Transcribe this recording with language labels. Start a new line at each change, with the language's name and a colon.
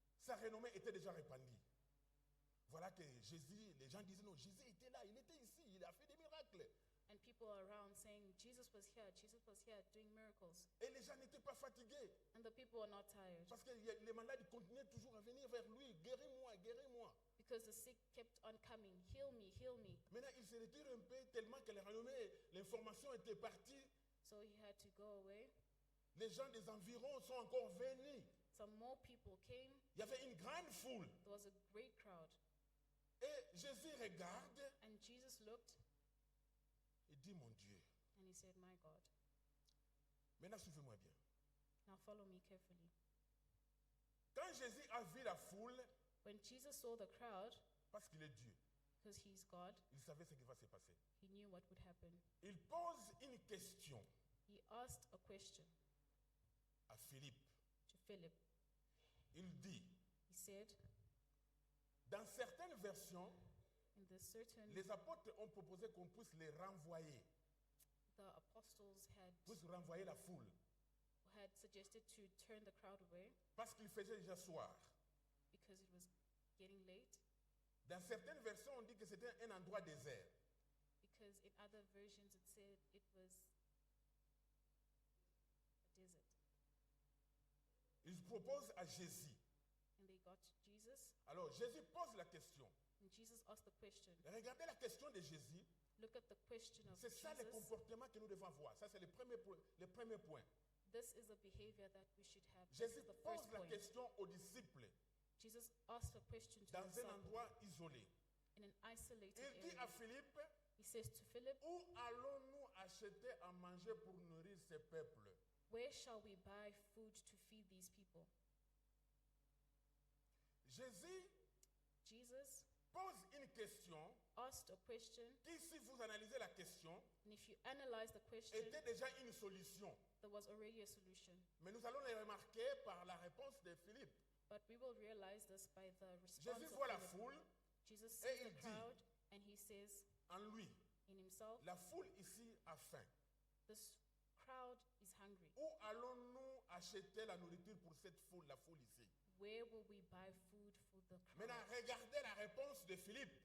French: sa renommée était déjà répandue. Voilà que Jésus, les gens disaient non, Jésus était là, il était ici, il a fait des miracles.
English: And people are around saying, Jesus was here doing miracles.
French: Et les gens n'étaient pas fatigués.
English: And the people are not tired.
French: Parce que les malades continuaient toujours à venir vers lui. Guéris-moi, guéris-moi.
English: Because the sick kept on coming. Heal me, heal me.
French: Maintenant, il se retire un peu tellement que l'information était partie.
English: So he had to go away.
French: Les gens des environs sont encore venus.
English: Some more people came.
French: Il y avait une grande foule.
English: There was a great crowd.
French: Et Jésus regarde
English: And Jesus looked
French: et dit, mon Dieu.
English: and he said, my God.
French: Maintenant, suivez-moi bien.
English: Now follow me carefully.
French: Quand Jésus a vu la foule,
English: When Jesus saw the crowd,
French: parce qu'il est Dieu,
English: because he's God,
French: il savait ce qui va se passer.
English: he knew what would happen.
French: Il pose une question
English: He asked a question
French: à Philippe.
English: to Philip.
French: Il dit,
English: He said,
French: dans certaines versions,
English: in the certain,
French: les apôtres ont proposé qu'on puisse les renvoyer,
English: the apostles
French: puisse renvoyer la foule,
English: had suggested to turn the crowd away
French: parce qu'il faisait déjà soir.
English: because it was getting late.
French: Dans certaines versions, on dit que c'était un endroit désert.
English: Because in other versions it said it was a desert.
French: Il propose à Jésus.
English: And they got to Jesus.
French: Alors Jésus pose la question.
English: And Jesus asked the question.
French: Regardez la question de Jésus.
English: Look at the question of
French: C'est ça le
English: Jesus.
French: comportement que nous devons avoir. Ça, c'est le premier point.
English: This is a behavior that we should have. This
French: Jésus
English: is the
French: pose
English: first
French: la
English: point.
French: question aux disciples
English: Jesus asked a question to
French: dans
English: the
French: un
English: disciples
French: endroit isolé.
English: in an isolated
French: Il dit à
English: area.
French: Philippe,
English: He says to Philip,
French: où allons-nous acheter à manger pour nourrir ce peuple?
English: where shall we buy food to feed these people?
French: Jésus
English: Jesus
French: pose une question
English: asked a question,
French: qui, si vous analysez la question,
English: and if you analyze the question,
French: était déjà une solution.
English: there was already a solution.
French: Mais nous allons le remarquer par la réponse de Philippe.
English: But we will realize this by the response
French: Jésus
English: of
French: voit la
English: Philip.
French: foule
English: Jesus
French: et
English: sees
French: il
English: the
French: dit,
English: crowd, and he says
French: en lui,
English: in himself,
French: la foule ici a faim.
English: this crowd is hungry.
French: Où allons-nous acheter la nourriture pour cette foule, la foule ici?
English: Where will we buy food for the crowd?
French: Maintenant, regardez la réponse de Philippe.